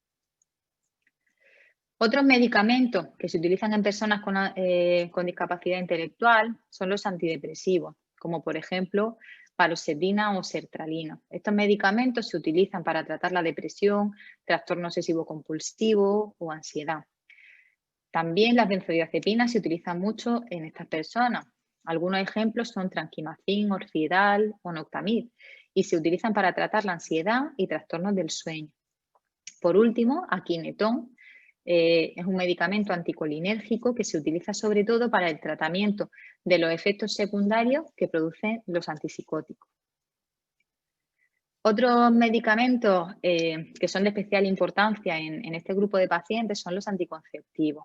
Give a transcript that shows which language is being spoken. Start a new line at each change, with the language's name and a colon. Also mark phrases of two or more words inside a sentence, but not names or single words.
Spanish: Otros medicamentos que se utilizan en personas con discapacidad intelectual son los antidepresivos, como por ejemplo paroxetina o sertralina. Estos medicamentos se utilizan para tratar la depresión, trastorno obsesivo-compulsivo o ansiedad. También las benzodiazepinas se utilizan mucho en estas personas. Algunos ejemplos son tranquimacin, orfidal o noctamid y se utilizan para tratar la ansiedad y trastornos del sueño. Por último, aquinetón es un medicamento anticolinérgico que se utiliza sobre todo para el tratamiento de los efectos secundarios que producen los antipsicóticos. Otros medicamentos que son de especial importancia en este grupo de pacientes son los anticonceptivos.